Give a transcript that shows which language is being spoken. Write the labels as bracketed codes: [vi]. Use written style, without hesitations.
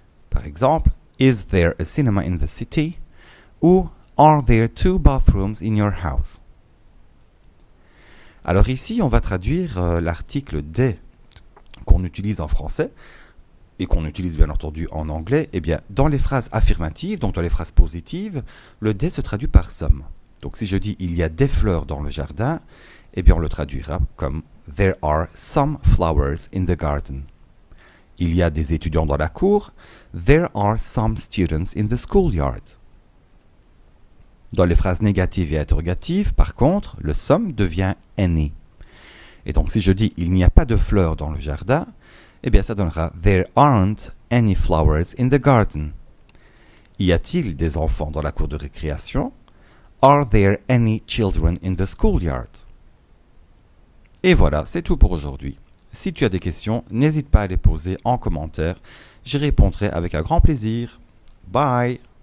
[fr] Par exemple, [en] is there a cinema in the city ou are there two bathrooms in your house? [fr] Alors ici, on va traduire l'article des qu'on utilise en français et qu'on utilise bien entendu en anglais. Eh bien, dans les phrases affirmatives, donc dans les phrases positives, le des se traduit par some. Donc si je dis il y a des fleurs dans le jardin, eh bien on le traduira comme [en] there are some flowers in the garden. [fr] Il y a des étudiants dans la cour, [en] there are some students in the schoolyard. [fr] Dans les phrases négatives et interrogatives, par contre, le some devient any. Et donc si je dis il n'y a pas de fleurs dans le jardin, eh bien ça donnera [en] there aren't any flowers in the garden. [fr] Y a-t-il des enfants dans la cour de récréation? [en] Are there any children in the schoolyard? [fr] Et voilà, c'est tout pour aujourd'hui. Si tu as des questions, n'hésite pas à les poser en commentaire. J'y répondrai avec un grand plaisir. Bye!